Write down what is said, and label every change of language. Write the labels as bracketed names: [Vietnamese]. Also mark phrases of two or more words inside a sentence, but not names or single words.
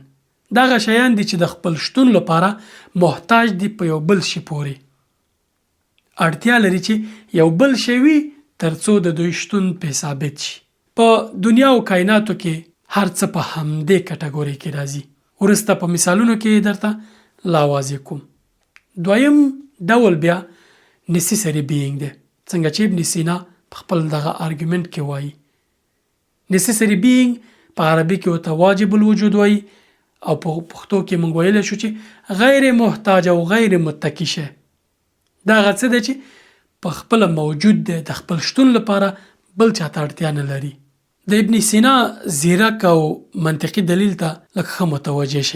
[Pashto] دغه شیان دي چې د خپل شتون لپاره محتاج دي په یو بل شي پورې، اړتیا لري چې یو بل شی وي ترڅو د دوی شتون په ثابت شي. په دنیا او کائناتو کې هر څه په همدې کټګوري کې راځي. ورسته په مثالونو کې درته لا واضح کوم. دویم ډول بیا [English] necessary being [Pashto] دی، څنګه چې ابن سینا په خپل دغه آرګومنټ کې وایي. [English] necessary being [Pashto] په عربي کې ورته [Arabic] واجب الوجود [Pashto] وایي، او په پښتو کې موږ ویلی شو چې غیر محتاج او غیر متکی شی. دا هغه څه دی چې په خپله موجود دی، د خپل شتون لپاره بل چاته اړتیا نه لري. د ابن سینا ځیرک او منطقي دلیل ته لږ ښه متوجه شي.